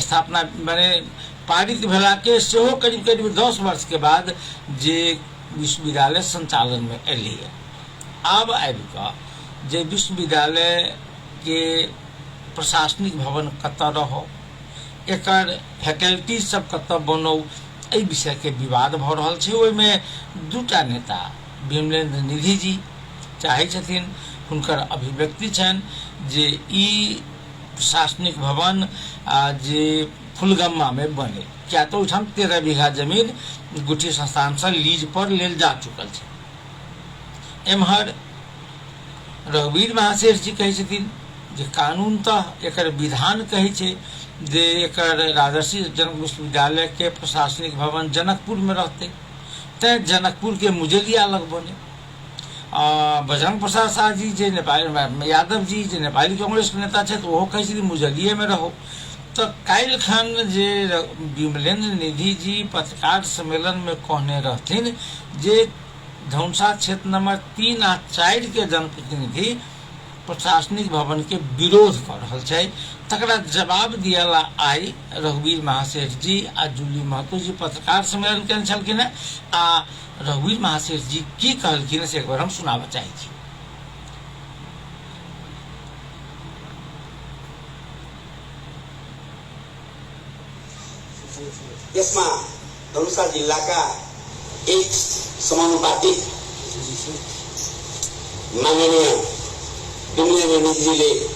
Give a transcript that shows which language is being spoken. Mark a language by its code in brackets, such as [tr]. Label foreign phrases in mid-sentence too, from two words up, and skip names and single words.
[mai] स्थापना माने पारित भेला के सेहो करीब 10 वर्ष के बाद जे विश्वविद्यालय संचालन में एलै। आब आबि कऽ जे विश्वविद्यालय के प्रशासनिक भवन कतऽ रहो, एकर फैकल्टी सब कतऽ बनो, एहि विषय के विवाद भऽ रहल छै। ओहिमे दूटा नेता विमलेन्द्र निधि जी चाहै छथिन, हुनकर अभिव्यक्ति छनि जे ई प्रशासनिक भवन जे फुलगम्मा में बने, क्या तो ओहिठाम 13 बीघा जमीन गुट्टी संस्थान से लीज पर लेल जा चुकल छै। एम्हर रघुवीर महाशेठ जी कहै छथिन जे कानून तऽ एकर विधान कहै छै जे एकर राजर्षि जनक विश्वविद्यालय के प्रशासनिक भवन जनकपुर में रहते, तैं जनकपुर के मुजरिया लग बने। बजरंग प्रसाद शाह जी जे नेपाली, यादव जी जे नेपाली कांग्रेस के नेता छथि, ओहो कहै छथिन मुजरिये में रहो। तो काल्हि खन जे विमलेन्द्र निधि जी पत्रकार सम्मेलन में कहने रहथिन जे धनुषा क्षेत्र नंबर 3 आ 4 के जनप्रतिनिधि प्रशासनिक भवन के विरोध कर रहल छै, तकरा जवाब दियला आई रघुवीर महाशेठ जी आ जूली महतो जी पत्रकार सम्मेलन केने छलखिन। आ रघुवीर महाशेठ जी की कहलखिन से एक बार हम सुनाबऽ चाहै छी। [ne] यसमा धनुषा जिल्लाका एक समानुपातिक माननीय विमलेन्द्र निधिजीले